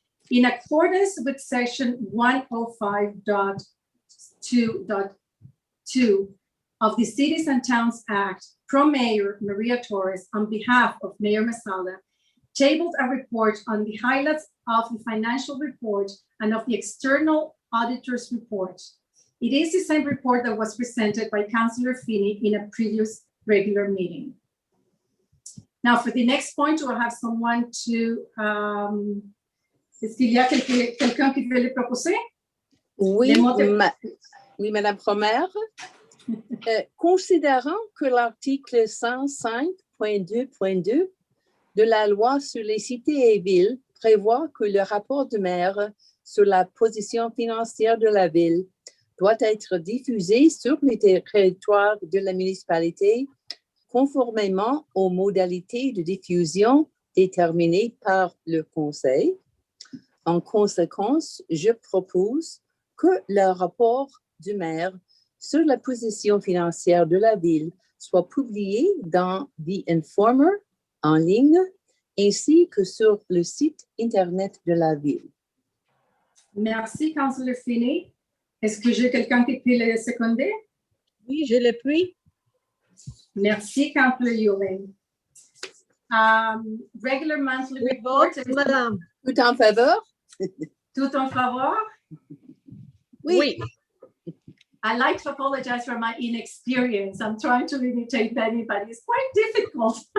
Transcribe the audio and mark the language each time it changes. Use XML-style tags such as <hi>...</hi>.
<en>In accordance with section 105.2.2 of the Cities and Towns Act, Pro-Mayor Maria Torres, on behalf of Mayor Masala, tabled a report on the highlights of the financial report and of the external auditor's report. It is the same report that was presented by Councillor Finney in a previous regular meeting. Now, for the next point, we'll have someone to...</en> <fr>Est-ce qu'il y a quelqu'un qui veut le proposer? Oui, oui, Madame Promer. Considérant que l'article 105.2.2 de la loi sur les cités et villes prévoit que le rapport du maire sur la position financière de la ville doit être diffusé sur le territoire de la municipalité conformément aux modalités de diffusion déterminées par le conseil. En conséquence, je propose que le rapport du maire sur la position financière de la ville soit publié dans The Informer en ligne ainsi que sur le site Internet de la ville. Merci, Councillor Finney. Est-ce que j'ai quelqu'un qui peut le seconder? Oui, je le puis. Merci, Councillor Ewing.</fr> <en>Regular monthly</en> <fr>Oui,</fr> <en>report.</en> <fr>vote, madame. Tout en faveur? Tout en favor? Oui.</fr> <en>I like to apologize for my inexperience. I'm trying to imitate Benny, but it's quite difficult.</en>